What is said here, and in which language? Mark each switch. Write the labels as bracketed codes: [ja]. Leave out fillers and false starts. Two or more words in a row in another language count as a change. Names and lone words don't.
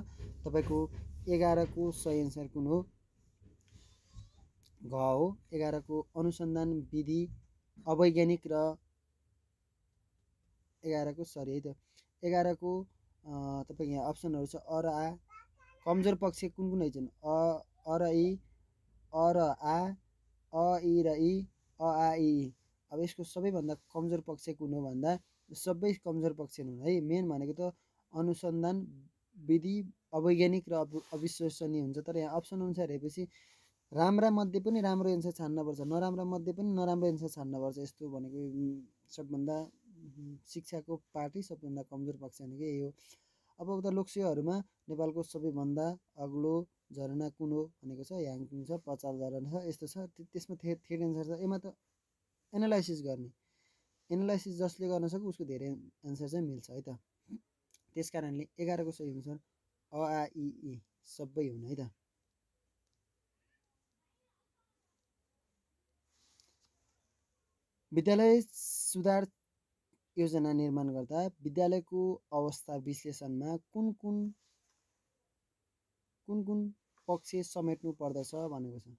[ne] तपाईँको 11 को सही एन्सर कुन हो? घ हो। 11 को अनुसन्धान विधि अवैज्ञानिक र 11 को सरी है त। 11 को तपाईँको यहाँ अप्सनहरू छ अ र आ। कमजोर पक्ष कुन कुन हैछन्? अ र इ, अ र आ, अ इ र इ, अ आ इ ई। अब यसको सबैभन्दा कमजोर पक्ष कुन हो भन्दा सबै कमजोर पक्ष हुन् है। मेन भनेको त अनुसन्धान विधि अवैज्ञानिक र अविश्वसनीय हुन्छ। तर यहाँ अप्सन अनुसार हेरेपछि राम्रा मध्ये पनि राम्रो एन्सर छान्नुपर्छ, नराम्रा मध्ये पनि नराम्रो एन्सर छान्नुपर्छ। यस्तो भनेको सबभन्दा शिक्षाको पार्टी सबभन्दा कमजोर पक्ष भनेको यही हो। अब उता लोकसेवाहरूमा नेपालको सबैभन्दा अग्लो झरना कुन हो भनेको छ? याङकिङ छ, पचाल झरना छ, यस्तो छ। त्यसमा [en] third answer [ne] छ। यसमा त एनालाइसिस गर्ने, एनालाइसिस जसले गर्न सक्छ उसको धेरै एन्सर चाहिँ मिल्छ है त। त्यस कारणले 11 को सही एन्सर अ आ इ ई सबै हुन् है त। विद्यालय सुधार योजना निर्माण गर्दा विद्यालयको अवस्था विश्लेषणमा कुन कुन पक्ष समेट्नु पर्दछ भनेको छ।